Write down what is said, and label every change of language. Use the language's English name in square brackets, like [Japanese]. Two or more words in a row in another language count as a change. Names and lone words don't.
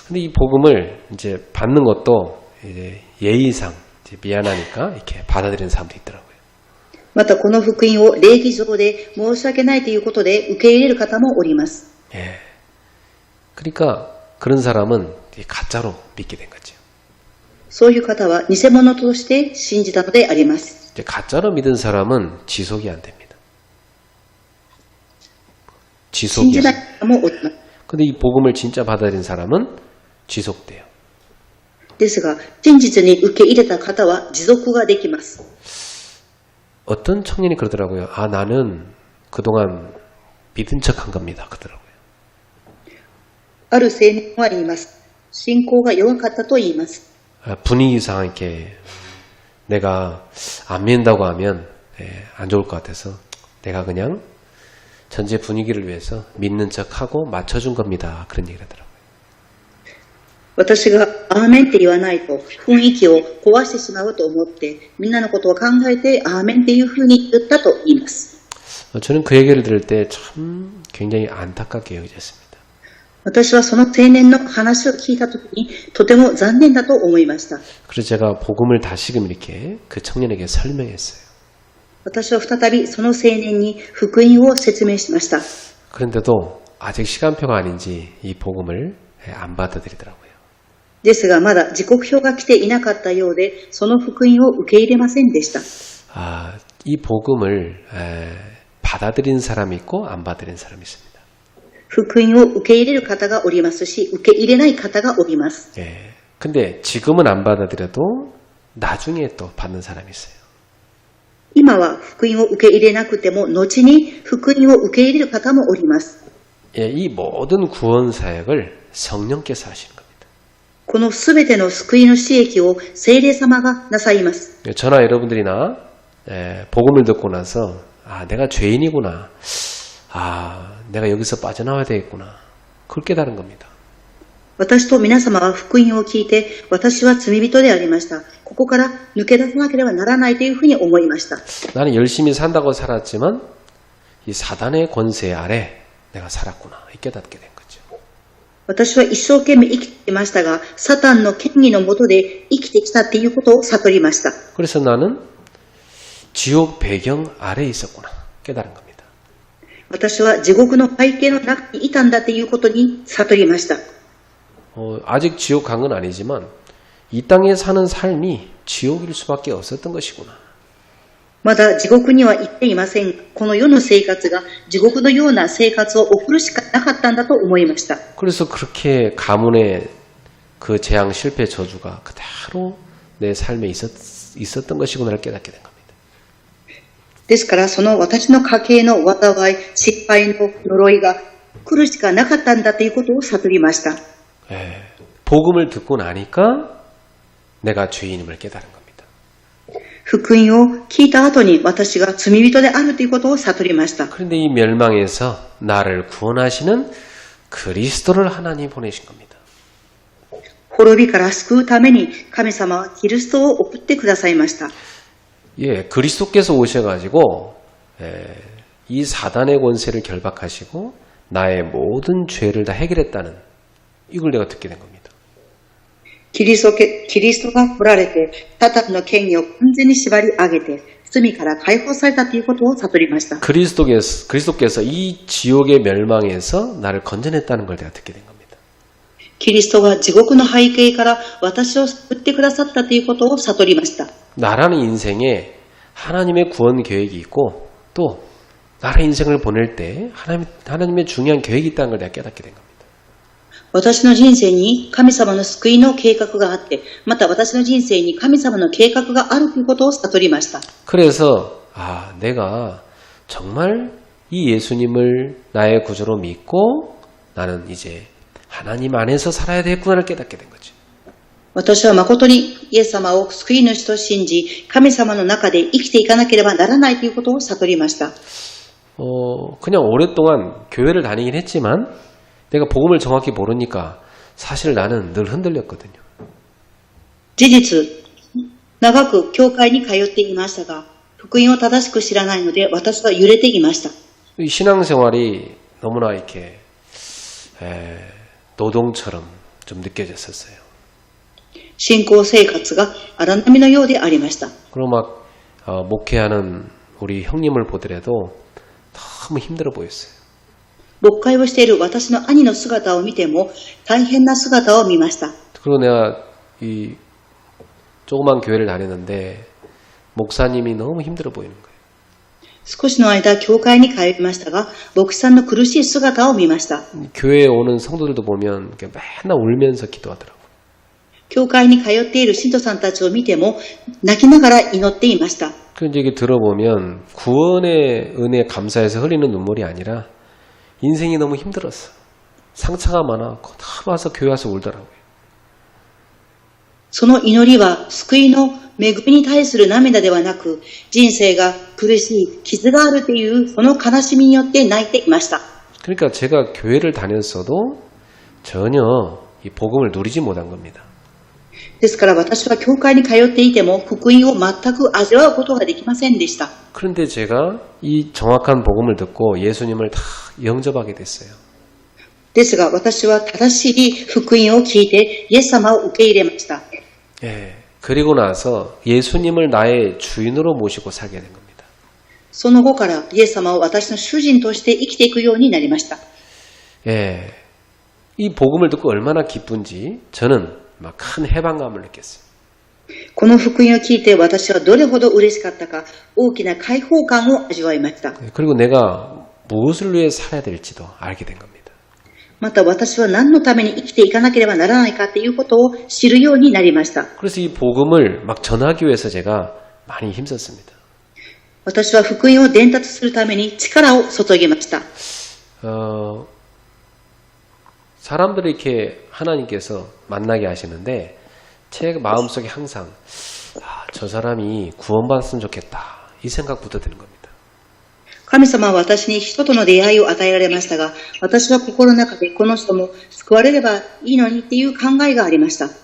[Korean] 근데 이 복음을 이제 받는 것도 이제 예의상 이제 미안하니까 이렇게 받아들이는 사람도 있더라고요. [Japanese] またこの福音を礼儀上で申し訳ないということで受け入れる方もおります。 [Korean] 그러니까 그런 사람은 가짜로 믿게 된 거죠. [Japanese] そういう方は偽物として信じたのであります。 [Korean] 이제 가짜로 믿은 사람은 지속이 안 됩니다. [Japanese] 信 [Korean] 지속이 [Japanese] じ [Korean] 안 [Japanese] ない [Korean] 돼요. [Japanese] 方もおります。 [Korean] 근데 이 복음을 진짜 받아들인 사람은 지속돼요. [Japanese] ですが、真実に受け入れた方は持続ができます。 [Korean] 어떤 청년이 그러더라고요. 나는 그동안 믿은 척한 겁니다. 그러더라고요. [Japanese] ある青年は言います。信仰が弱かったと言います。 [Korean] 분위기상 이렇게 내가 안 믿는다고 하면 안 좋을 것 같아서 내가 그냥 전체 분위기를 위해서 믿는 척하고 맞춰준 겁니다. 그런 얘기를 하더라고요. [Japanese] 私がアーメンって言わないと雰囲気を壊してしまうと思ってみんなのことを考えてアーメンっていうふうに言ったと言います。 [Korean] 저는 그 얘기를 들을 때 참 굉장히 안타깝게 여겨졌습니다. [Japanese] 私はその青年の話を聞いたときにとても残念だと思いました。 [Korean] 그래서 제가 복음을 다시금 이렇게 그 청년에게 설명했어요. [Japanese] 私は再びその青年に福音を説明しました。 [Korean] 그런데도 아직 시간표가 아닌지 이 복음을 안 받아들이더라고요. [Japanese] ですがまだ時刻表が来ていなかったようでその福音を受け入れませんでした。 [Korean] 이 복음을 받아들인 사람이 있고 안 받아들인 사람이 있습니다. [Japanese] 福音を受け入れる方がおりますし受け入れない方がおります。 [Korean] 근데 지금은 안 받아들여도 나중에 또 받는 사람이 있어요. [Japanese] 今は福音を受け入れなくても、後に福音を受け入れる方もおります。 [Korean] 예, 이 모든 구원 사역을 성령께서 하시는 겁니다. [Japanese] このすべての救いの使役を聖霊様がなさいます。 [Korean] 저나 여러분들이나 복음을 듣고 나서 아, 내가 죄인이구나. 아, 내가 여기서 빠져나와야 되겠구나. 그걸 깨달은 겁니다. [Japanese] 私と皆様は福音を聞いて、私は罪人でありました。ここから抜け出さなければならないというふうに思いました。 [Korean] 나는 열심히 산다고 살았지만 이 사단의 권세 아래 내가 살았구나. 깨닫게 된 거죠. [Japanese] 私は一生懸命生きていましたが、サタンの権威の下で生きてきたっていうことを悟りました。 [Korean] 그래서 나는 지옥 배경 아래에 있었구나. 깨달은 겁니다. [Japanese] 私は地獄の背景の中にいたんだということに悟りました。 [Korean] 아직 지옥 간 건 아니지만 이 땅에 사는 삶이 지옥일 수밖에 없었던 것이구나. [Japanese] まだ地獄には行っていません。この世の生活が地獄のような生活を送るしかなかったんだと思いました。 [Korean] 그래서 그렇게 가문의 그 재앙 실패 저주가 그대로 내 삶에 있었던 것이구나를 깨닫게 된 겁니다. [Japanese] ですからその私の家系の災い、失敗の呪いが来るしかなかったんだということを悟りました。 [Korean] 복음을 듣고 나니까 내가 죄인임을 깨달은 겁니다. [Japanese] 福音を聞いた後に私が罪人であるということを悟りました。 [Korean] 그런데 이 멸망에서 나를 구원하시는 그리스도를 하나님 보내신 겁니다. [Japanese] 滅びから救うために神様はキリストを送ってくださいました。 [Korean] 예, 그리스도께서 오셔가지고 이 사단의 권세를 결박하시고 나의 모든 죄를 다 해결했다는 이걸 내가 듣게 된 겁니다. [Japanese] キリストが来られて、サタンの権威を完全に縛り上げて、罪から解放されたということを悟りました。 [Korean] 그리스도께서 이 지옥의 멸망에서 나를 건져냈다는 걸 내가 듣게 된 겁니다. [Japanese] キリストが地獄の背景から私を救ってくださったということを悟りました。 [Korean] 나라는 인생에 하나님의 구원 계획이 있고 또 나라의 인생을 보낼 때 하나님의 중요한 계획이 있다는 걸 내가 깨닫게 된 겁니다. [Japanese] 私の人生に神様の救いの計画があって、また私の人生に神様の計画があるということを悟りました。 [Korean] 그래서 내가 정말 이 예수님을 나의 구주로 믿고 나는 이제 하나님 안에서 살아야 되겠구나를 깨닫게 된 거죠. [Japanese] 私は誠にイエス様を救い主と信じ、神様の中で生きていかなければならないということを悟りました。 [Korean] 그냥 오랫동안 교회를 다니긴 했지만 내가 복음을 정확히 모르니까 사실 나는 늘 흔들렸거든요. [Japanese] 事実、長く教会に通っていましたが、福音を正しく知らないので私は揺れていました。 [Korean] 이 신앙생활이 너무나 이렇게 노동처럼 좀 느껴졌었어요. [Japanese] 信仰生活が荒波のようでありました。 [Korean] 그리고 막 목회하는 우리 형님을 보더라도 너무 힘들어 보였어요. [Japanese] 牧会をしている私の兄の姿を見ても大変な姿を見ました。 [Korean] 그리고 내가 이 조그만 교회를 다녔는데 목사님이 너무 힘들어 보이는 거예요. [Japanese] 少しの間教会に通いましたが、牧師さんの苦しい姿を見ました。 [Korean] 교회에 오는 성도들도 보면 맨날 울면서 기도하더라고요. [Japanese] 教会に通っている信徒さんたちを見ても泣きながら祈っていました。 [Korean] 그런데 이게 들어보면 구원의 은혜 감사해서 흘리는 눈물이 아니라 인생이 너무 힘들었어. 상처가 많아갖고 다 와서 교회 와서 울더라고요. [Japanese] その祈りは救いの恵みに対する涙ではなく、人生が苦しい傷があるというその悲しみによって泣いていました。 [Korean] 그러니까 제가 교회를 다녔어도 전혀 이 복음을 누리지 못한 겁니다. [Japanese] ですから私は教会に通っていても福音を全く味わうことができませんでした。 [Korean] 그런데 제가 이 정확한 복음을 듣고 예수님을 다 영접하게 됐어요. [Japanese] ですが私は正しい福音を聞いてイエス様を受け入れました。 [Korean] 그리고 나서 예수님을 나의 주인으로 모시고 살게 된 겁니다. [Japanese] その後からイエス様を私の主人として生きていくようになりました。 [Korean] 이 복음을 듣고 얼마나 기쁜지 저는 막 큰 해방감을 느꼈어요. [Japanese] この福音を聞いて私はどれほど嬉しかったか、大きな解放感を味わいました。 [Korean] 그리고 내가 무엇을 위해 살아야 될지도 알게 된 겁니다. [Japanese] また私は何のために生きていかなければならないかということを知るようになりました。 [Korean] 그래서 이 복음을 막 전하기 위해서 제가 많이 힘썼습니다. [Japanese] 私は福音を伝達するために力を注ぎました。 [Korean] 사람들을 이렇게 하나님께서 만나게 하시는데 제 마음속에 항상 저 사람이 구원받았으면 좋겠다 이 생각부터 드는 겁니다. [Japanese] 神様は私に人との出会いを与えられましたが、私は心の中でこの人も救われればいいのにっていう考えがありました。